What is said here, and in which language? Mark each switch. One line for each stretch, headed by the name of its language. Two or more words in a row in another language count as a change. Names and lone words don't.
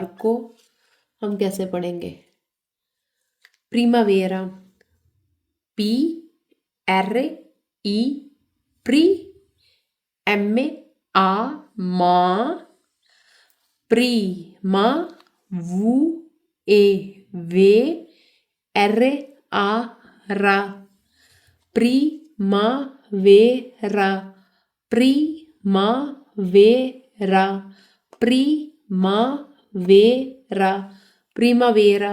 Hindi: को हम कैसे पढ़ेंगे, प्रीमावेरा, पी आर ई प्री, एम आ मा, प्रीमा वू ए वे, आर आ रा,
Spanish: primavera, primavera, primavera, primavera।